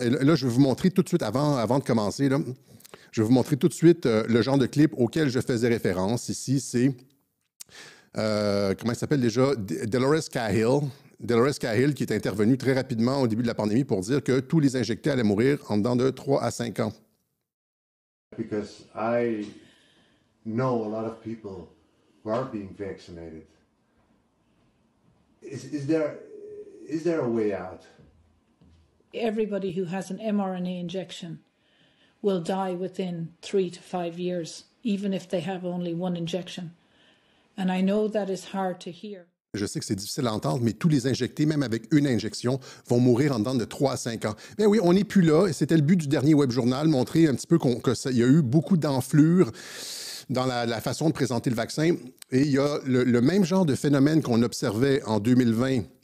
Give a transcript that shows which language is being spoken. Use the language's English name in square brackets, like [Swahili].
[French] Là, je vais vous montrer tout de suite, avant de commencer, là, je vais vous montrer tout de suite le genre de clip auquel je faisais référence. Ici, c'est... comment il s'appelle déjà? Dolores Cahill. Dolores Cahill, qui est intervenue très rapidement au début de la pandémie pour dire que tous les injectés allaient mourir en dedans de 3 à 5 ans. [English] Because I know a lot of people who are being vaccinated. Is there a way out? Everybody who has an mRNA injection will die within 3 to 5 years, even if they have only one injection. And I know that is hard to hear. [French] Je sais que c'est difficile à entendre, mais tous les injectés, même avec une injection, vont mourir en dedans de 3 à 5 ans. Bien oui, on n'est plus là, et c'était le but du dernier Web Journal, montrer un petit peu qu'il y a eu beaucoup d'enflure dans la façon de présenter le vaccin. Et il y a le même genre de phénomène qu'on observait en 2020.